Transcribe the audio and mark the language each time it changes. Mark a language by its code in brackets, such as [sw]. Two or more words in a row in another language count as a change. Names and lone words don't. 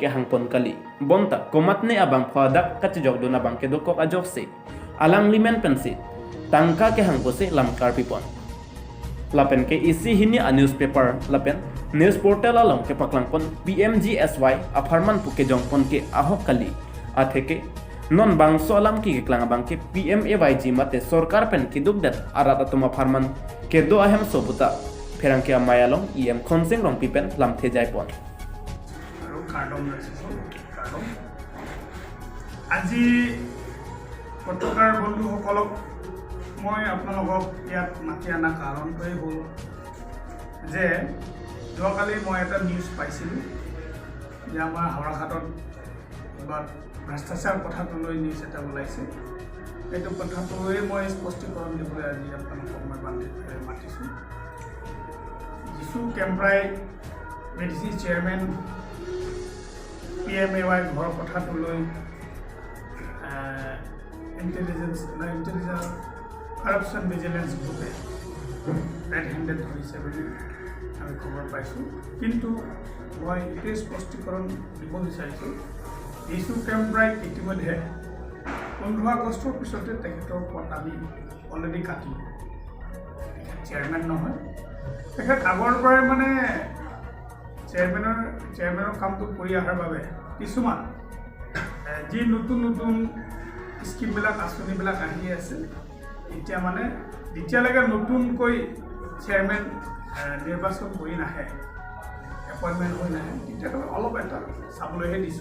[mjw] Ke Hangpon Kali Bonta Komatne Abang Phadak Kachijok Dona Bang Ke Dokok Ajokse alang limen pensi tangka ke hang pose lamkar pipon lapen ke isi hini [en] a newspaper [mjw] lapen [en] news portal [mjw] along ke paklangpon PMGSY aparman puke jongpon ke ahok kali atheke non bangso alam ki klang bang ke PMAYG mate sarkar pen ki dugdat arat atuma farman ke do ahem sobuta pherang ke amayalong em khonseng rong pipen lam the jai pon [as] aru kardom আজি পত্ৰকাৰ বন্ধুসকলক মই আপোনালোকক ইয়াত মাতি অনা কাৰণটোৱেই হ'ল যে যোৱাকালি মই এটা নিউজ পাইছিলোঁ যে আমাৰ হাওৰাঘাটত কিবা ভ্ৰষ্টাচাৰ কথাটো লৈ নিউজ এটা ওলাইছে এইটো কথাটোৱে মই স্পষ্টীকৰণ দিবলৈ আজি আপোনালোকক মই মাতিছোঁ যিছু কেম্প্ৰাই [en] BDC chairman [as] PMAY ঘৰৰ কথাটো লৈ [en] intelligence corruption vigilance group red handed [as] ধৰিছে বুলি আমি খবৰ পাইছোঁ কিন্তু মই এইটোৱে স্পষ্টীকৰণ দিব বিচাৰিছোঁ ইছ্যু কেম্প্ৰাই ইতিমধ্যে 15 আগষ্টৰ পিছতে তেখেতৰ পদ আমি অলৰেডি কাটিলোঁ। তেখেত চেয়াৰমেন নহয়, তেখেত আগৰ পৰাই মানে চেয়াৰমেনৰ কামটো কৰি অহাৰ বাবে কিছুমান যি নতুন নতুন স্কিমবিলাক আঁচনিবিলাক আহি আছে, এতিয়া মানে যেতিয়ালৈকে নতুনকৈ চেয়াৰমেন নিৰ্বাচন কৰি নাহে, এপইণ্টমেণ্ট হৈ নাহে, তেতিয়ালৈকে অলপ এটা চাবলৈহে দিছোঁ।